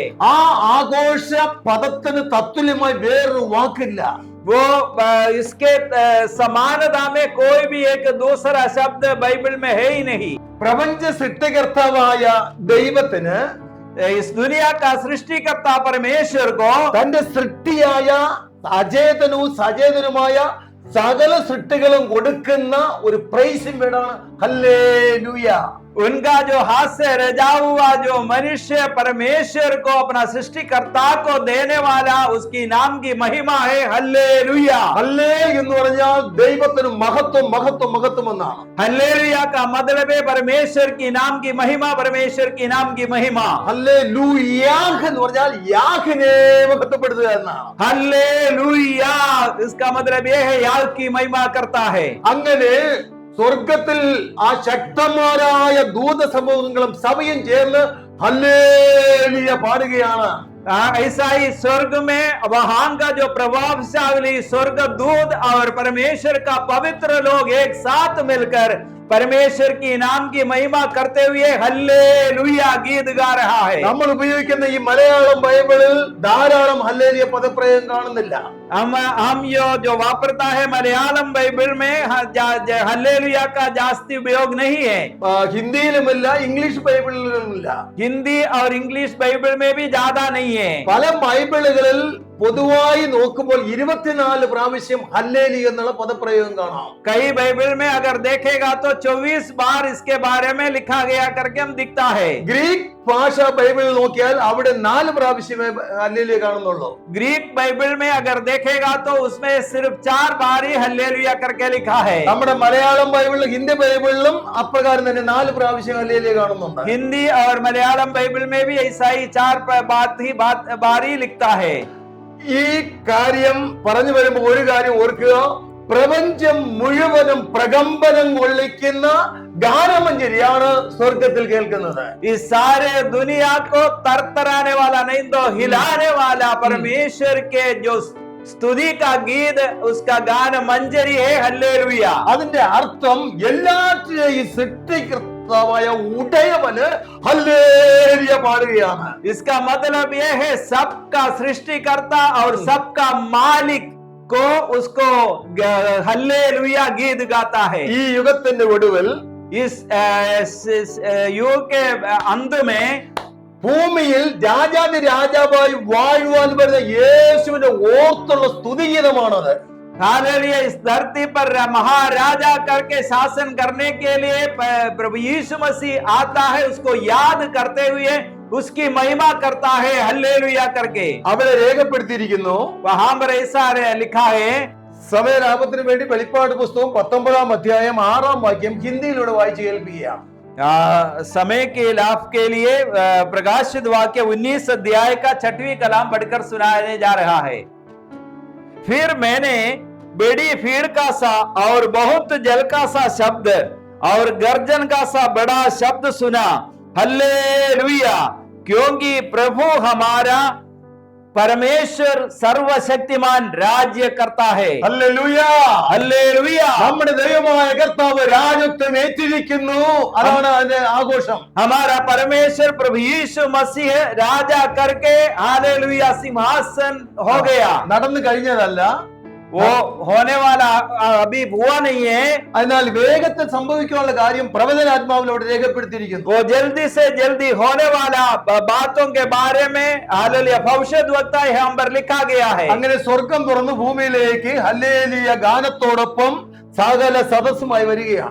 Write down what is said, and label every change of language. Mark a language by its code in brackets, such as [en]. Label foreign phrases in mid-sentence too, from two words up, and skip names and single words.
[ml] ആ ആഘോഷ പദത്തിന് തത്തുല്യമായി വേറൊരു വാക്കില്ല. [hi] वो इसके समानता में कोई भी एक दूसरा शब्द बाइबल में है ही नहीं। [ml] പ്രപഞ്ച സൃഷ്ടികർത്താവായ ദൈവത്തിന് [hi] इस दुनिया का सृष्टिकर्ता परमेश्वर को [ml] തന്റെ സൃഷ്ടിയായ അചേതനവും സചേതനുമായ സകല സൃഷ്ടികളും കൊടുക്കുന്ന ഒരു പ്രൈസും വേണമാണ്. ഹല്ലേലൂയ. [hi] उनका जो हाथ से रजा हुआ जो मनुष्य परमेश्वर को अपना सृष्टिकर्ता को देने वाला उसकी नाम की महिमा है। हल्लेलुया। [ml] ഹല്ലേ എന്ന് പറഞ്ഞാൽ ദൈവത്തിന് മഹത്വം എന്നാണ്. [hi] हल्लेलुया का मतलब है परमेश्वर की नाम की महिमा, परमेश्वर की नाम की महिमा। [ml] ഹല്ലേലൂയാഹ് എന്ന് പറഞ്ഞാൽ യാഹിനെ മഹത്വപ്പെടുത്തുക എന്നാണ്. [hi] हल्लेलुया इसका मतलब यह है याह की महिमा करता है। [ml] അങ്ങനെ സ്വർഗത്തിൽ ആ ശക്തന്മാരായ ദൂത സമൂഹങ്ങളും സഭയും ചേർന്ന് ഹല്ലേലൂയ പാടുകയാണ്. [hi] ऐसा ही स्वर्ग में वहां का जो प्रभावशाली स्वर्ग दूत और परमेश्वर का पवित्र लोग एक साथ मिलकर परमेश्वर की नाम की महिमा करते हुए हल्लेलुया गीत गा रहा है। [ml] നമ്മൾ ഉപയോഗിക്കുന്ന ഈ മലയാളം ബൈബിളിൽ ധാരാളം ഹല്ലേലൂയ പദപ്രയോഗം കാണുന്നില്ല. [hi] हम जो वापरता है मलयालम बाइबल में हल्लेलुया का जास्ती उपयोग नहीं है। [ml] ഹിന്ദിയിലുമില്ല, ഇംഗ്ലീഷ് ബൈബിളിലുമില്ല. [hi] हिंदी और इंग्लिश बाइबल में भी ज्यादा नहीं है। [ml] പല ബൈബിളുകളിൽ പൊതുവായി നോക്കുമ്പോൾ 24 പ്രാവശ്യം ഹല്ലേലൂയ എന്നുള്ള പദപ്രയോഗം കാണാം. [hi] कई बाइबल में अगर देखेगा तो 24 बार इसके बारे में लिखा गया करके हम दिखता है। [ml] ഗ്രീക്ക് ഭാഷ ബൈബിളിൽ നോക്കിയാൽ അവിടെ 4 പ്രാവശ്യമേ ഹല്ലേലൂയ കാണുന്നുള്ളൂ. [hi] ग्रीक बाइबल में अगर देखेगा तो उसमें सिर्फ 4 बार ही हल्लेलुया करके लिखा है। [ml] നമ്മുടെ മലയാളം ബൈബിളിലും ഹിന്ദി ബൈബിളിലും അപ്രകാരം തന്നെ 4 പ്രാവശ്യം ഹല്ലേലൂയ കാണുന്നുണ്ട്. [hi] हिंदी और मलयालम बाइबल में भी ऐसा ही 4 बार ही लिखता है। [ml] ഈ കാര്യം പറഞ്ഞു വരുമ്പോൾ ഒരു കാര്യം ഓർക്കുക, പ്രപഞ്ചം മുഴുവനും പ്രകമ്പനം കൊള്ളിക്കുന്ന ഗാനമഞ്ജരിയാണ് സ്വർഗത്തിൽ കേൾക്കുന്നത്. [hi] इस सारे दुनिया को तरतराने वाला नहीं तो हिलाने वाला परमेश्वर के जो स्तुति का गीत उसका गान मंजरी है हल्लेलुया। [ml] അതിന്റെ അർത്ഥം എല്ലാറ്റിനെയും സൃഷ്ടികർത്താവായ ഉടയവന് ഹല്ലേലൂയ പാടുകയാണ്. [hi] इसका मतलब यह है सबका सृष्टिकर्ता और सबका मालिक को उसको हल्लेलुया गीत गाता है. [ml] ഈ യുഗത്തിന്റെ ഒടുവിൽ [hi] इस युग के अंत में [ml] ഭൂമിയിൽ രാജാതി രാജാവായി വാഴുവാൻ വരുന്ന യേശുവിന്റെ ഓർത്തുള്ള സ്തുതിഗീതമാണത്. [hi] हालेलुया. इस धरती पर महाराजा करके शासन करने के लिए प्रभु यीशु मसीह आता है, उसको याद करते हुए उसकी महिमा करता है हल्लेलुया करके. [ml] അവരെ രേഖപ്പെടുത്തിയിരിക്കുന്നു. [hi] वहां पर ऐसा लिखा है. [ml] സമയലാഭത്തിന് വേണ്ടി വെളിപ്പാട് പുസ്തകം 19 അധ്യായം 6 വാക്യം ഹിന്ദിയിലൂടെ വായിച്ചു കേൾപ്പിക്കുക. [hi] समय के लाभ के लिए प्रकाशित वाक्य 19 अध्याय का 6वीं कलाम पढ़कर सुनाने जा रहा है. फिर मैंने बड़ी भीड़ का सा और बहुत जल का सा शब्द और गर्जन का सा बड़ा शब्द सुना, हल्लेलुया, क्योंकि प्रभु हमारा परमेश्वर सर्वशक्तिमान राज्य करता है. [ml] ഹല്ലേലൂയ, ഹല്ലേലൂയ. നമ്മുടെ ദൈവമായ കർത്താവ് രാജത്വം ഏറ്റിരിക്കുന്നു. അതാണ് അതിന്റെ ആഘോഷം. [hi] हमारा परमेश्वर प्रभु यीशु मसीह राजा करके हालेलुया सिंहासन हो गया. [ml] നടന്നു കഴിഞ്ഞതല്ല, [hi] वो होने वाला अभी हुआ नहीं है. [ml] അതിനാൽ വേഗത്തിൽ സംഭവിക്കാനുള്ള കാര്യം പ്രവചനാത്മാവിൽ അവിടെ രേഖപ്പെടുത്തിയിരിക്കുന്നു. [hi] वो जल्दी से जल्दी होने वाला बातों के बारे में हालेलुया भविष्यद्वक्ता यहाँ पर लिखा गया है. [ml] അങ്ങനെ സ്വർഗം തുറന്ന് ഭൂമിയിലേക്ക് ഹല്ലേലൂയ ഗാനത്തോടൊപ്പം സകല സദസ്സുമായി വരികയാണ്.